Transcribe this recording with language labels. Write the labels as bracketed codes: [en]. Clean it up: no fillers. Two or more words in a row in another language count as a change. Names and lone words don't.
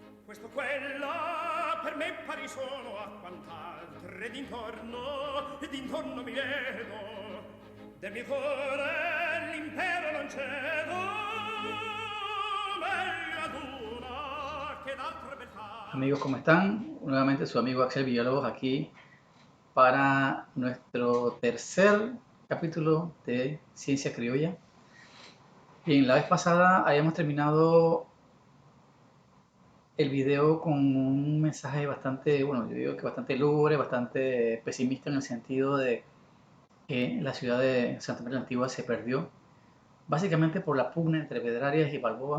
[it] Questo quella per me pari sono a quant'altre d'intorno mi vedo del mio cuore l'impero non cedo meglio ad una che d'altre beltà. [es] Amigos, ¿cómo están? Nuevamente su amigo Axel Villalobos aquí para nuestro tercer capítulo de Ciencia Criolla. Bien, la vez pasada habíamos terminado el video con un mensaje bastante, bueno, yo digo que bastante lúgubre, bastante pesimista en el sentido de que la ciudad de Santa María la Antigua se perdió, básicamente por la pugna entre Pedrarias y Balboa.